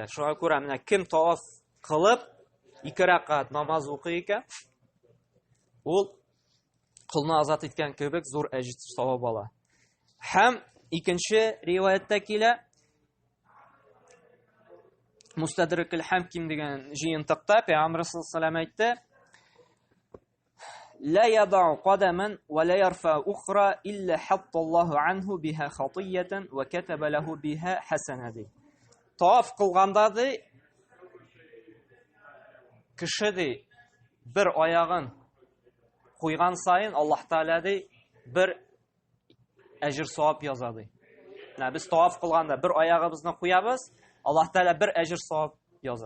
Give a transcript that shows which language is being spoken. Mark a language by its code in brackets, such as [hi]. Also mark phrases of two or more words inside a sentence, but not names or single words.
[tt] Шуңа күрә менә кем таваф кылып 2 ракат намаз укый икән, ул кулны азат иткән кебек зур әҗр савап ала. Һәм икенче риваяттә килә, Мустадрик аль-Хаким дигән җыентыкта Пәйгамбәр [ar] صلى الله عليه وسلم әйтте: "لا يضع قدما ولا يرفع أخرى إلا حط الله عنه بها خطيئة وكتب له بها حسنة." [tt] Таваф кылганда ди кеше ди бер аягын куйган сайын Аллаһ Тәгалә ди бер әҗр савап яза ди. Без таваф кылганда бер аягыбызны куябыз, Аллаһ Тәгалә бер әҗр савап яза.